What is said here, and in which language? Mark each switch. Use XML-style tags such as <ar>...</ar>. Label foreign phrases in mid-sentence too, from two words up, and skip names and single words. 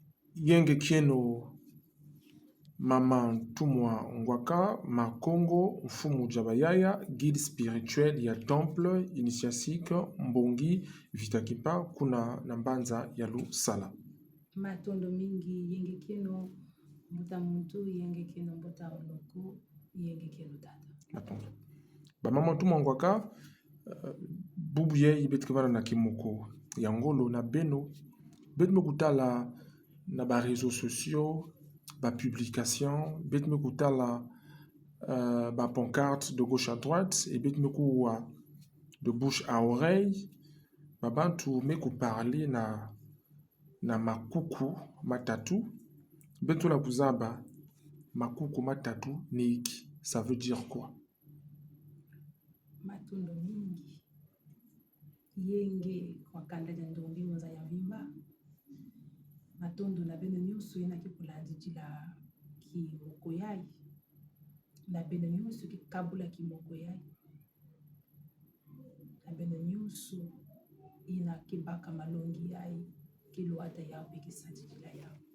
<ktu>Yenge Kieno Mama Ntumwa Ngwaka Makongo Mfumu Jabayaya</ktu> <fr>guide spirituel</fr> <ktu>ya</ktu> <fr>temple initiatique</fr> <ktu>Mbongi Vitakipa kuna Nambanza ya Lusala. Matondo mingi Yenge Kieno Mbota Muntu Yenge Kieno Mbota Oloko Yenge Kieno Tata. Matondo. Ba Mama Ntumwa Ngwaka bubu ye ibetkivana na kimoko ya ngolo na beno betme kutala na ba</ktu> <fr>réseaux sociaux</fr> <ktu>ba publication betme kutala ba pancarte</ktu> <fr>de gauche à droite et</fr> <ktu>betme kuwa</ktu> <fr>de bouche à oreille</fr> <ktu>babantu me parler na makuku matatu beto la kuzaba makuku matatu niki</ktu> <fr>ça veut dire quoi?</fr> <ktu>Matondo mingi Yenge kwa kanda ya ndombi moza ya vimba matondo na beno nyusu ina kipulandi jila ki mokoyai na beno nyusu ki kabula ki mokoyai na beno nyusu ina kibaka malongi yai kiluata yao peki sajila yao</ktu>